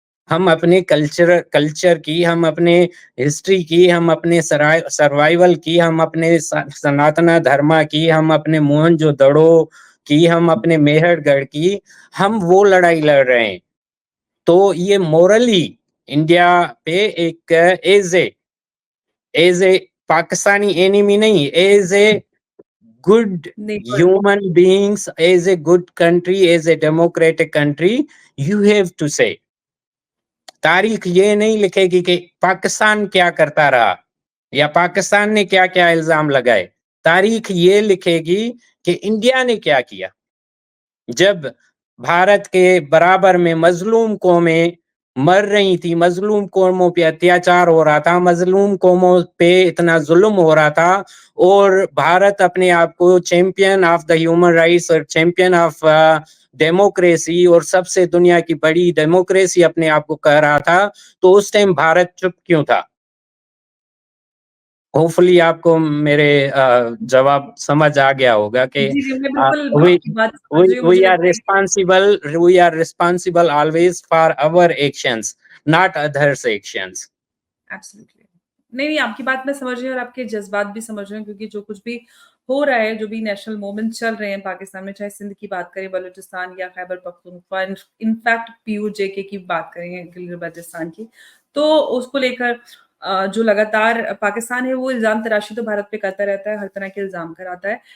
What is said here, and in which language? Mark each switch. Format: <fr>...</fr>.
<hi>हम अपने कल्चर की, हम अपने हिस्ट्री की, हम अपने सर्वाइवल की, हम अपने सनातन धर्म की, हम अपने मोहनजोदड़ो की, हम अपने मेहरगढ़ की, हम वो लड़ाई लड़ रहे हैं। तो ये मोरली इंडिया पे एक एज ए पाकिस्तानी एनिमी नहीं, as a good neighbour.</hi> <en>human beings, as a good country, as a democratic country, you have to say।</en> <hi>तारीख ये नहीं लिखेगी कि पाकिस्तान क्या करता रहा या पाकिस्तान ने क्या क्या इल्जाम लगाए। तारीख ये लिखेगी कि इंडिया ने क्या किया। जब भारत के बराबर में मजलूम कौमें मर रही थी, मजलूम कौमों पे अत्याचार हो रहा था, मजलूम कौमों पे इतना जुल्म हो रहा था और भारत अपने आप को champion of the human rights और चैंपियन ऑफ डेमोक्रेसी और सबसे दुनिया की बड़ी डेमोक्रेसी अपने आप को कह रहा था, तो उस टाइम भारत चुप क्यों था? होपफुली आपको मेरे जवाब समझ आ गया होगा कि जी, जी, मैं बिल्कुल</hi> <en>we</en> <hi>आपकी बात समझ रही हूँ। मुझे लगता है कि</hi> <en>we are responsible always for our actions, not others actions। Absolutely.</en> <hi>नहीं, नहीं, आपकी बात मैं समझ रही हूँ और आपके जज़्बात भी समझ रही हूँ क्योंकि जो कुछ भी हो रहा है, जो भी नेशनल मूवमेंट चल रहे हैं पाकिस्तान में, चाहे सिंध की बात करें, बलूचिस्तान या खैबर पख्तूनख्वा, इनफैक्ट पीओजे की बात करें, गिलगित बाल्टिस्तान की, तो उसको लेकर जो लगातार पाकिस्तान है, वो इल्ज़ाम तराशी तो भारत पे करता रहता है, हर तरह के इल्ज़ाम कराता है।</hi>